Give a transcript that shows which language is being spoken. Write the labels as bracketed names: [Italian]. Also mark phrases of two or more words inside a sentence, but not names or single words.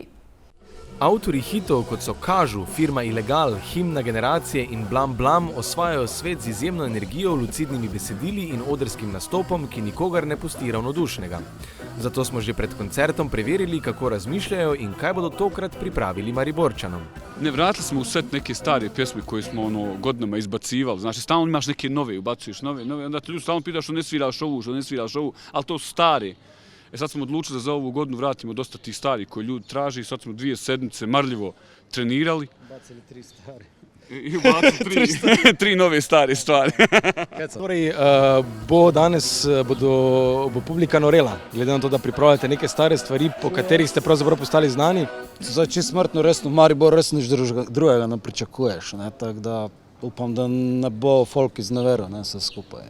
[Slovenian] Avtorji hitov, kot so Kažu, Firma Ilegal, Himna generacije in Blam Blam, osvajajo svet z izjemno energijo, lucidnimi besedili in odrskim nastopom, ki nikogar ne pusti ravnodušnega. Zato smo že pred koncertom preverili, kako razmišljajo in kaj bodo tokrat pripravili Mariborčanom. [Bosnian] Ne, vratili smo v set neke stare pjesme koje smo godinama izbacivali. Znači, stalno imaš neke nove, ubacuješ nove, onda te ljudi stalno pitaš što ne sviraš ovu, ali to su stari. Sad smo odlučili da za ovu godinu vratimo dosta tih stari koji ljudi traži. Sad smo 2 sedmice marljivo trenirali. Bacili 3 stvari. I ubacili 3 nove stare stvari. [Slovenian] Torej, bo publika norela, glede na to, da pripravljate neke stare stvari, po katerih ste pravzaprav postali znani. Zdaj, če smrtno resno, Maribor res nič drugega ne pričakuješ, tako da upam, da ne bo folk izneveril vse skupaj.